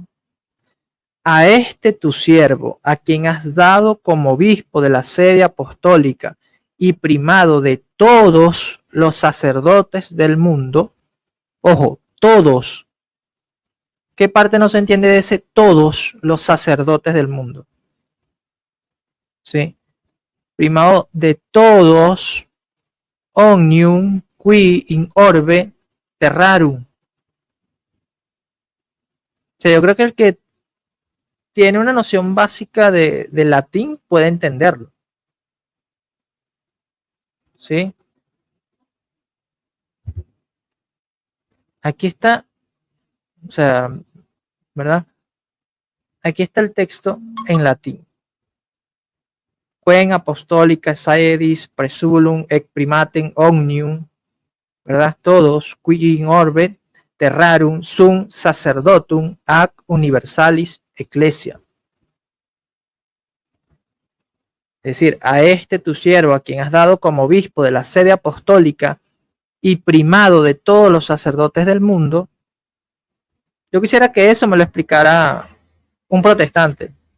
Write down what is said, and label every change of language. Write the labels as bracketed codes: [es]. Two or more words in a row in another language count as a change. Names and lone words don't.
[es] A este tu siervo, a quien has dado como obispo de la sede apostólica y primado de todos los sacerdotes del mundo, ojo, todos. ¿Qué parte no se entiende de ese todos los sacerdotes del mundo? ¿Sí? Primado de todos, [la] omnium qui in orbe terrarum. [es] O sea, yo creo que el que tiene una noción básica de latín puede entenderlo. ¿Sí? Aquí está, o sea, ¿verdad? Aquí está el texto en latín. [la] Quen apostolica saedis presulum et primatem omnium, [es] ¿verdad? Todos, [la] qui in orbe terrarum sum sacerdotum ac universalis ecclesia. [es] Es decir, a este tu siervo, a quien has dado como obispo de la sede apostólica y primado de todos los sacerdotes del mundo. Yo quisiera que eso me lo explicara un protestante.